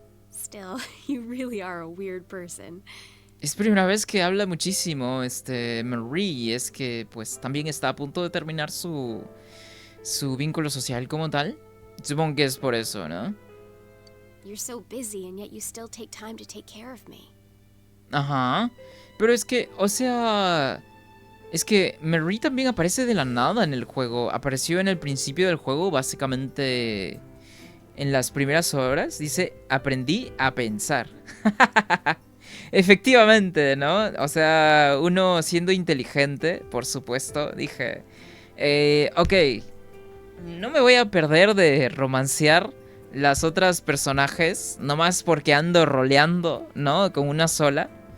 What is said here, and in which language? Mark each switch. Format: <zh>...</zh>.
<en>Still, you really are a weird person.</en> <es>Es primera vez que habla muchísimo, Marie. Es que, pues, también está a punto de terminar su vínculo social como tal. Supongo que es por eso, ¿no?</es> <en>You're so busy and yet you still take time to take care of me.</en> <es>Ajá. Pero es que, o sea... Es que Marie también aparece de la nada en el juego. Apareció en el principio del juego, básicamente... en las primeras horas, dice, aprendí a pensar. Efectivamente, ¿no? O sea, uno siendo inteligente, por supuesto, dije, ok, no me voy a perder de romancear las otras personajes, nomás porque ando roleando, ¿no? Con una sola.</es>